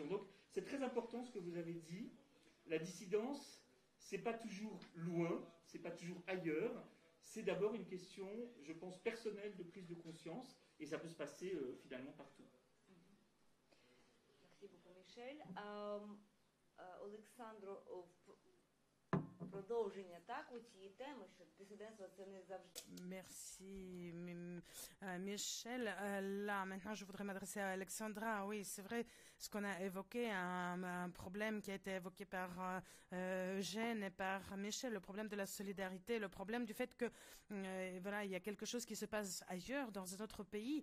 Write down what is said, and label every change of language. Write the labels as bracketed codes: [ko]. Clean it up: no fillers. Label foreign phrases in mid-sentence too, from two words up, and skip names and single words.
[fr] Donc, c'est très important ce que vous avez dit. La dissidence, c'est pas toujours loin, c'est pas toujours ailleurs. C'est d'abord une question, je pense, personnelle de prise de conscience, et ça peut se passer finalement partout. Merci beaucoup, Michel. [uk] Олександро, продовження у цієї теми, що дисидентство це не завжди. [fr] Merci, Michel. Là, maintenant, je voudrais m'adresser à Alexandra. Oui, c'est vrai, ce qu'on a évoqué, un problème qui a été évoqué par Eugène et par Michel, le problème de la solidarité, le problème du fait que, voilà, il y a quelque chose qui se passe ailleurs, dans un autre pays.